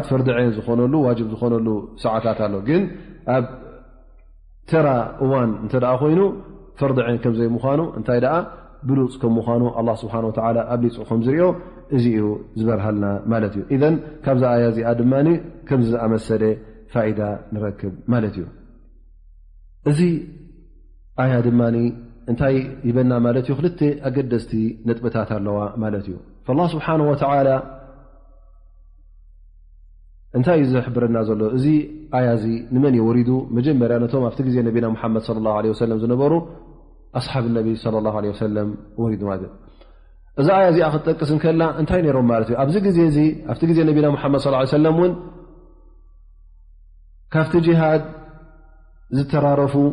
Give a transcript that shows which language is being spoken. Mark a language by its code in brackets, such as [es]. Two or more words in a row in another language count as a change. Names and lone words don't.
[ar] فرض عين [ti] ዝኾነሉ ዋጅብ ዝኾነሉ ሰዓታት ኣሎ ግን ኣብ ተራ እዋን እንተ ደኣ ኮይኑ [ar] فرض عين [ti] ከም ዘይምዃኑ እንታይ ደኣ ብሉፅ ከም ምዃኑ [ar] الله سبحانه وتعالى [ti] ኣብሊፁ ከም ዝሪኦ እዚ እዩ ዝበርሃልና ማለት እዩ ኢዘን ካብዛ ኣያ እዚኣ ድማኒ ከምዚ ዝኣመሰለ ፋኢዳ ንረክብ ማለት እዩ እዚ ኣያ ድማኒ እንታይ ይበና ማለት እዩ ክልተ ኣገደስቲ ነጥብታት ኣለዋ ማለት እዩ [ar] فالله سبحانه وتعالى [ti] እንታይ ዝሕብረና ዘሎ እዚ ኣያ እዚ ንመን ይወሪዱ መጀመርያ ነቶም ኣብቲ ግዜ ነቢና ሙሐመድ [ar] صلى الله عليه وسلم [ti] ዝነበሩ ኣስሓብ ነቢ [ar] صلى الله عليه وسلم [ti] ወሪዱ ማለት እዚ ኣያ እዚኣ ክትጠቅስ እንከላ እንታይ ነይሮም ማለት እዩ ኣብዚ ግዜ እዚ ኣብቲ ግዜ ነቢና ሙሐመድ [ar] صلى الله عليه وسلم [ti] እውን ካብቲ ጂሃድ ዝተራረፉ